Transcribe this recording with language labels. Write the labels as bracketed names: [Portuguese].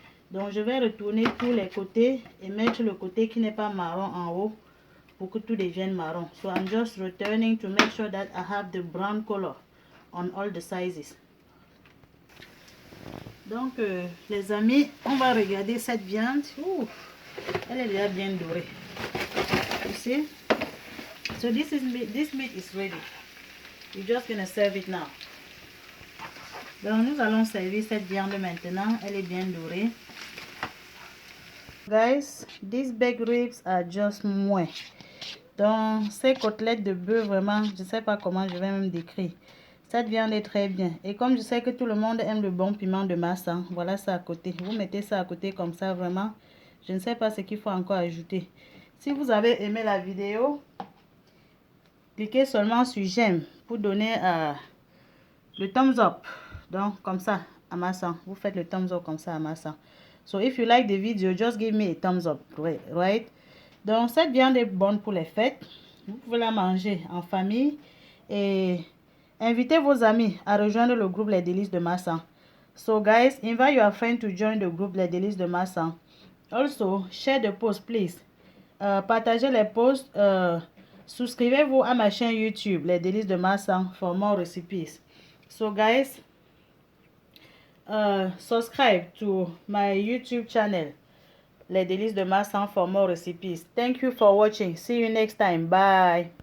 [French] Donc, je vais retourner tous les côtés et mettre le côté qui n'est pas marron en haut pour que tout devienne marron. [English] So, I'm just returning to make sure that I have the brown color on all the sizes. [French] Donc, les amis, on va regarder cette viande. Ouh, elle est déjà bien dorée. [English] You see? So, this meat is ready. You're just going to serve it now. [French] Donc, nous allons servir cette viande maintenant. Elle est bien dorée. [English] Guys, these baked ribs are just moins. [French] Donc, ces côtelettes de bœuf, vraiment, je ne sais pas comment je vais même décrire. Cette viande est très bien. Et comme je sais que tout le monde aime le bon piment de masse, hein, voilà ça à côté. Vous mettez ça à côté comme ça, vraiment. Je ne sais pas ce qu'il faut encore ajouter. Si vous avez aimé la vidéo, cliquez seulement sur j'aime pour donner le thumbs up. Donc comme ça à ma sang, vous faites le thumbs up comme ça à ma sang. [English] So if you like the video, just give me a thumbs up, right? [French] Donc cette viande est bonne pour les fêtes. Vous pouvez la manger en famille et invitez vos amis à rejoindre le groupe Les Délices de Massan. [English] So guys, invite your friend to join the group Les Délices de Massan. Also, share the post please. [French] Partagez les posts. Souscrivez-vous à ma chaîne YouTube Les Délices de Massan [English] for more recipes. So guys, subscribe to my YouTube channel Les Délices de Massan for more recipes. Thank you for watching. See you next time. Bye.